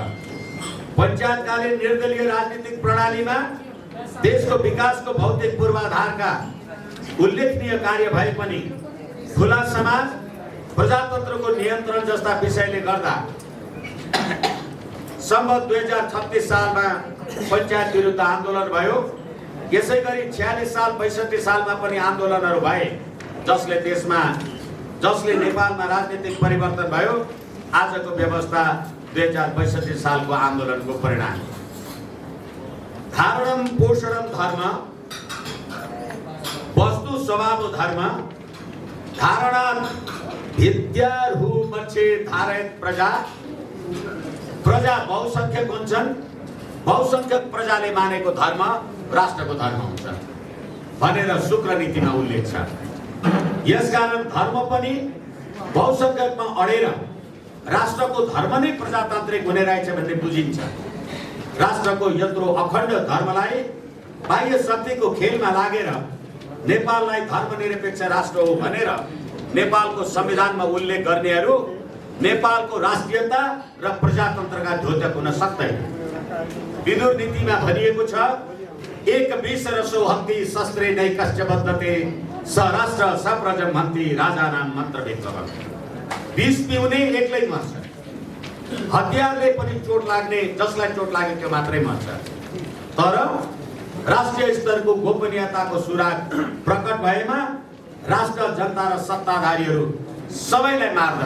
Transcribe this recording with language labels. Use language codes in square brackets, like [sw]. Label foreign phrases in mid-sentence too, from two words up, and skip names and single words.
[ne] पञ्चायतकालीन निर्दलीय राजनीतिक प्रणालीमा देशको विकासको भौतिक पूर्वाधारका उल्लेखनीय कार्य भए पनि खुला समाज, प्रजातन्त्रको नियन्त्रण जस्ता विषयले गर्दा सम्वत 2036 सालमा पञ्चायत विरुद्ध आन्दोलन भयो। यसै गरी 46 साल 62 सालमा पनि आन्दोलनहरू भए, जसले नेपालमा राजनीतिक परिवर्तन भयो। आजको व्यवस्था 2062 सालको आन्दोलनको परिणाम। [sa] धारणम पोषणम धर्म, वस्तु स्वभाव धर्म, धारणा विद्यार्हु मच्छे धारयत प्रजा [ne] बहुसंख्यक हुन्छन्, बहुसंख्यक प्रजाले मानेको धर्म राष्ट्रको धर्म हुन्छ भनेर शुक्र नीतिमा उल्लेख छ। यसकारण धर्म पनि बहुसंख्यकमा अडेर राष्ट्रको धर्म नै प्रजातान्त्रिक हुने रहेछ भन्ने बुझिन्छ। राष्ट्रको यत्रो अखण्ड धर्मलाई बाह्य शक्तिको खेलमा लागेर नेपाललाई धर्मनिरपेक्ष राष्ट्र हो भनेर नेपालको संविधानमा उल्लेख गर्नेहरू नेपालको राष्ट्रियता र प्रजातन्त्रका द्योतक हुन सक्दैन। विदुर नीतिमा भनिएको छ, [sa] एक विसरसो हन्ति शस्त्रे नैकश्च बद्धते सराष्ट्र सप्रजम हन्ति राजानाम मन्त्र व्यक्त। [ne] विष पिउने एक्लै मर्छ, हतियारले पनि चोट लाग्ने, जसलाई चोट लाग्यो त्यो मात्रै मर्छ। तर राष्ट्रिय स्तरको गोपनीयताको सुराग प्रकट भएमा राष्ट्र, जनता र सत्ताधारीहरू सबैलाई मार्दछ।